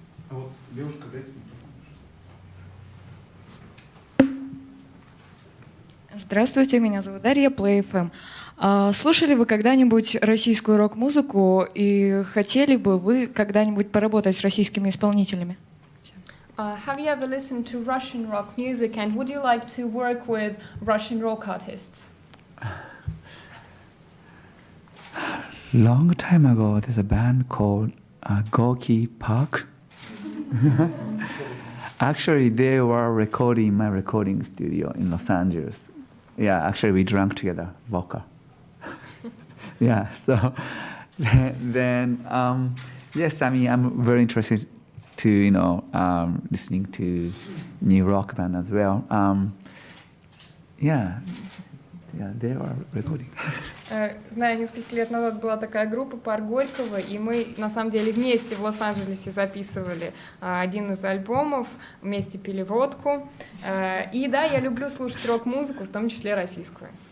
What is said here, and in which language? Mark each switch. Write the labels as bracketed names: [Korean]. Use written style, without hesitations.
[Russian] Вот, девушка, дайте микрофон. Здравствуйте, меня зовут Дарья, Play FM. Слушали вы когда-нибудь российскую рок-музыку и хотели бы вы когда-нибудь поработать с российскими исполнителями? [English] Have you ever listened to Russian rock music and would you like to work with Russian rock artists? Long time ago, there's a band called Gorky Park. Actually, they were recording in my recording studio in Los Angeles. Yeah, actually, we drank together vodka. Yeah, so then yes, I mean, I'm very interested to listening to new rock band as well. Yeah, they were recording. [Russian] Знаю, несколько лет назад была такая группа «Пар Горького», и мы, на самом деле, вместе в Лос-Анджелесе записывали один из альбомов, вместе пили водку. И да, я люблю слушать рок-музыку, в том числе российскую.